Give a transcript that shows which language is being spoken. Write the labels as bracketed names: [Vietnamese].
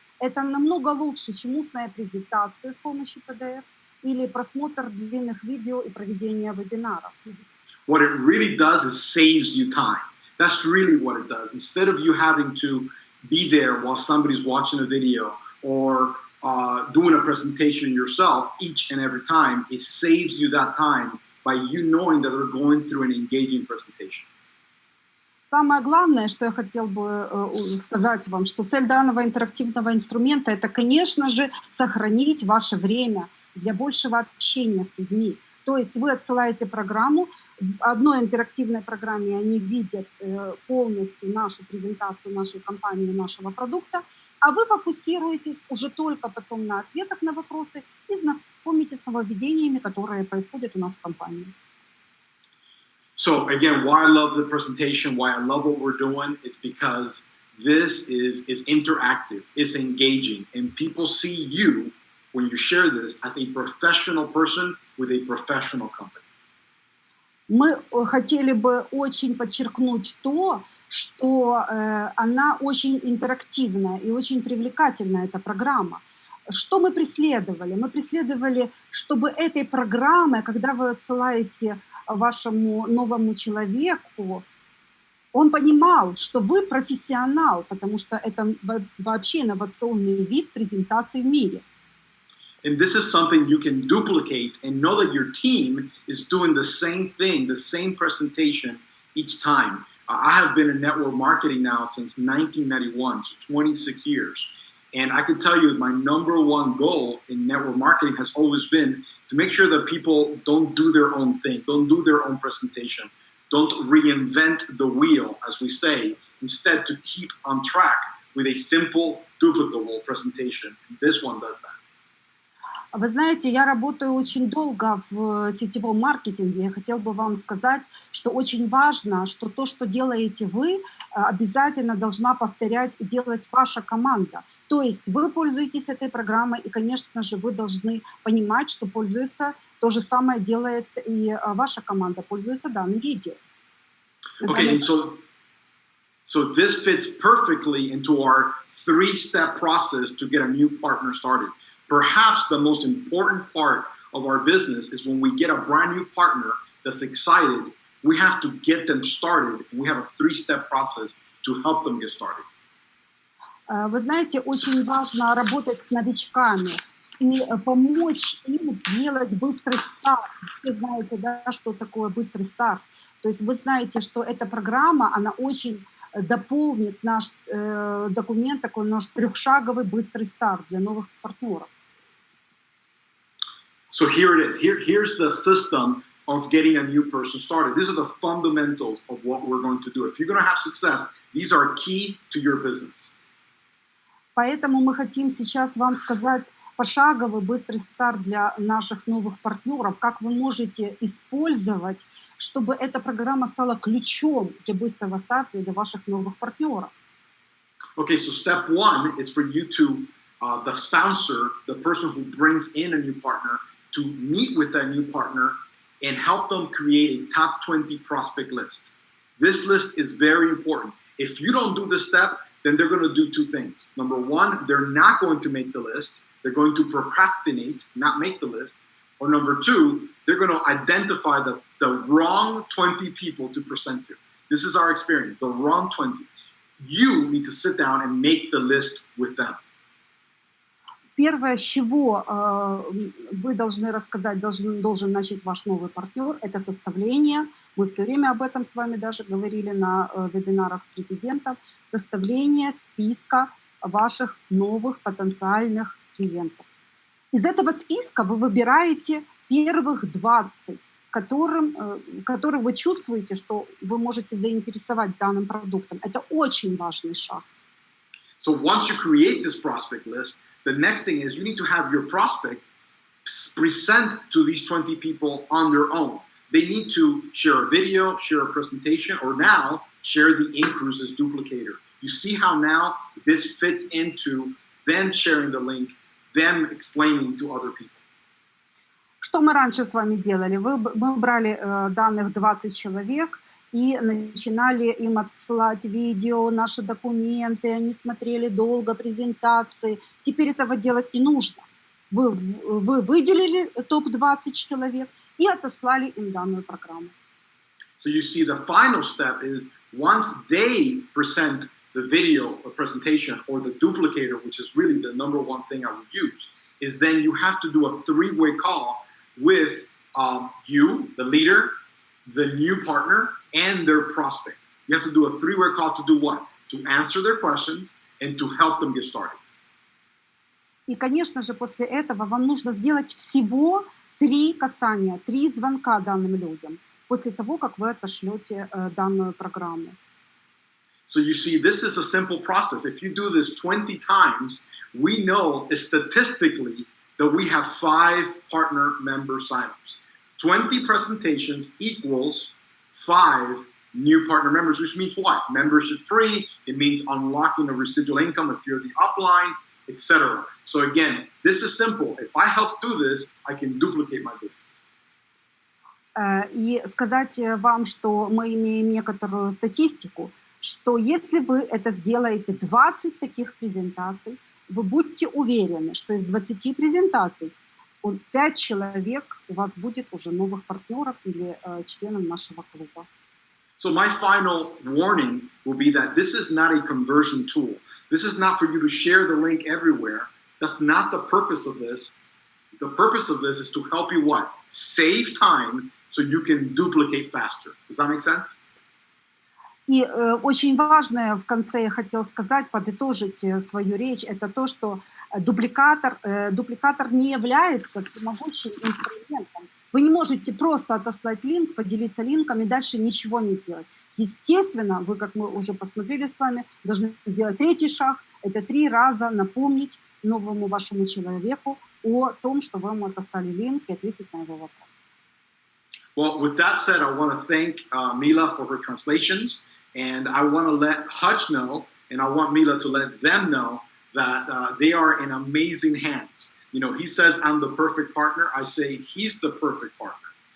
[Russian] Это намного лучше, чем устная презентация с помощью PDF или просмотр длинных видео и проведение вебинаров. [English] What it really does is saves you time. That's really what it does. Instead of you having to be there while somebody's watching a video or doing a presentation yourself each and every time, it saves you that time by you knowing that they're going through an engaging presentation. [Russian] Самое главное, что я хотел бы сказать вам, что цель данного интерактивного инструмента – это, конечно же, сохранить ваше время для большего общения с людьми. То есть вы отсылаете программу, в одной интерактивной программе они видят полностью нашу презентацию нашей компании, нашего продукта, а вы фокусируетесь уже только потом на ответах на вопросы и знакомитесь с нововведениями, которые происходят у нас в компании. [English] So again, why I love the presentation, why I love what we're doing, is because this is interactive, it's engaging, and people see you when you share this as a professional person with a professional company. [Russian] Мы хотели бы очень подчеркнуть то, что она очень интерактивная и очень привлекательная, эта программа. Что мы преследовали? Мы преследовали, чтобы этой программой, когда вы отсылаете вашему новому человеку, он понимал, что вы профессионал, потому что это вообще инновационный вид презентации в мире. [English] And this is something you can duplicate and know that your team is doing the same thing, the same presentation each time. I have been in network marketing now since 1991, so 26 years. And I can tell you my number one goal in network marketing has always been to make sure that people don't do their own thing, don't do their own presentation, don't reinvent the wheel, as we say, instead to keep on track with a simple, duplicable presentation. And this one does that. [Russian] Вы знаете, я работаю очень долго в сетевом маркетинге. Я хотела бы вам сказать, что очень важно, что то, что делаете вы, обязательно должна повторять и делать ваша команда. То есть вы пользуетесь этой программой, и, конечно же, вы должны понимать, что пользуется, то же самое делает и ваша команда, пользуется данным видео. [English] Okay, and so this fits perfectly into our three-step process to get a new partner started. Perhaps the most important part of our business is when we get a brand new partner that's excited, we have to get them started. We have a three-step process to help them get started. [Russian] Вы знаете, очень важно работать с новичками и помочь им делать быстрый старт. Вы знаете, да, что такое быстрый старт. То есть вы знаете, что эта программа, она очень дополнит наш документ, такой наш трехшаговый быстрый старт для новых партнеров. [English] So here it is. Here's the system of getting a new person started. These are the fundamentals of what we're going to do. If you're going to have success, these are key to your business. [Russian] Поэтому мы хотим сейчас вам сказать пошаговый быстрый старт для наших новых партнеров, как вы можете использовать, чтобы эта программа стала ключом для быстрого старта для ваших новых партнеров. [English] Okay, so step one is for you to, the sponsor, the person who brings in a new partner, to meet with that new partner and help them create a top 20 prospect list. This list is very important. If you don't do this step, then they're going to do two things. Number one, they're not going to make the list. They're going to procrastinate, not make the list. Or number two, they're going to identify the wrong 20 people to present to. This is our experience, the wrong 20. You need to sit down and make the list with them. [Russian] Первое, с чего вы должны рассказать, должен начать ваш новый партнер, это составление. Мы все время об этом с вами даже говорили на вебинарах президентов. Составление списка ваших новых потенциальных клиентов. Из этого списка вы выбираете первых 20, которые вы чувствуете, что вы можете заинтересовать данным продуктом. Это очень важный шаг. [English] So once you create this prospect list, the next thing is you need to have your prospect present to these 20 people on their own. They need to share a video, share a presentation, or now share the InCruises duplicator. You see how now this fits into them sharing the link, them explaining to other people. [Russian] Что мы раньше с вами делали? Мы брали данных 20 человек и начинали им отсылать видео, наши документы, они смотрели долго презентации. Теперь этого делать не нужно. Вы выделили топ-20 человек и отослали им данную программу. [English] So you see the final step is once they present the video or presentation or the duplicator, which is really the number one thing I would use, is then you have to do a three-way call with you, the leader, the new partner, and their prospect. You have to do a three-way call to do what? To answer their questions and to help them get started. [Russian] И, конечно же, после этого вам нужно сделать всего 3 касания, 3 звонка данным людям, после того, как вы отошлете данную программу. [English] So you see, this is a simple process. If you do this 20 times, we know statistically that we have 5 partner member signups. 20 presentations equals 5 new partner members, which means what? Membership free, it means unlocking a residual income if you're the upline, etc. So again, this is simple. If I help do this, I can duplicate my business. [Russian] И сказать вам, что мы имеем некоторую статистику, что если вы это сделаете 20 таких презентаций, вы будьте уверены, что из 20 презентаций 5 человек у вас будет уже новых партнеров или членов нашего клуба. [English] So my final warning will be that this is not a conversion tool. This is not for you to share the link everywhere. That's not the purpose of this. The purpose of this is to help you what? Save time so you can duplicate faster. Does that make sense? [Russian] И очень важное в конце я хотела сказать, подытожить свою речь, это то, что дубликатор не является всемогущим инструментом. Вы не можете просто отослать линк, поделиться линком и дальше ничего не делать. Естественно, вы, как мы уже посмотрели с вами, должны сделать 3-й шаг. Это 3 раза напомнить новому вашему человеку о том, что вы ему отослали линк и ответить на его вопрос. [English] Well, with that said, I want to thank Mila for her translations. And I want to let Hutch know, and I want Mila to let them know that they are in amazing hands. You know, he says, I'm the perfect partner. I say, he's the perfect partner.